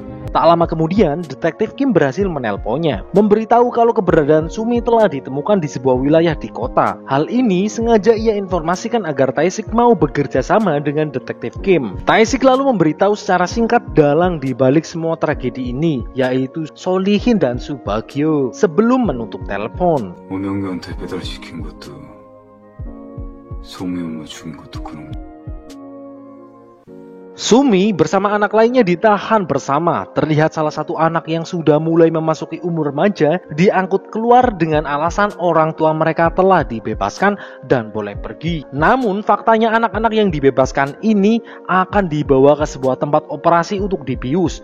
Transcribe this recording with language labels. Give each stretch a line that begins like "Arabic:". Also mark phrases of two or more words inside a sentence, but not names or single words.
Indonesian: Tak lama kemudian, detektif Kim berhasil menelponnya, memberitahu kalau keberadaan Sumi telah ditemukan di sebuah wilayah di kota. Hal ini sengaja ia informasikan agar Tae-sik mau bekerja sama dengan detektif Kim. Tae-sik lalu memberitahu secara singkat dalang di balik semua tragedi ini, yaitu Solihin dan Subagyo, sebelum menutup telepon.
Korean: 오명규한테 배달시킨 것도 소미 엄마 죽인 것도 그런 거.
Indonesian: Sumi bersama anak lainnya ditahan bersama. Terlihat salah satu anak yang sudah mulai memasuki umur remaja diangkut keluar dengan alasan orang tua mereka telah dibebaskan dan boleh pergi. Namun faktanya anak-anak yang dibebaskan ini akan dibawa ke sebuah tempat operasi untuk dibius.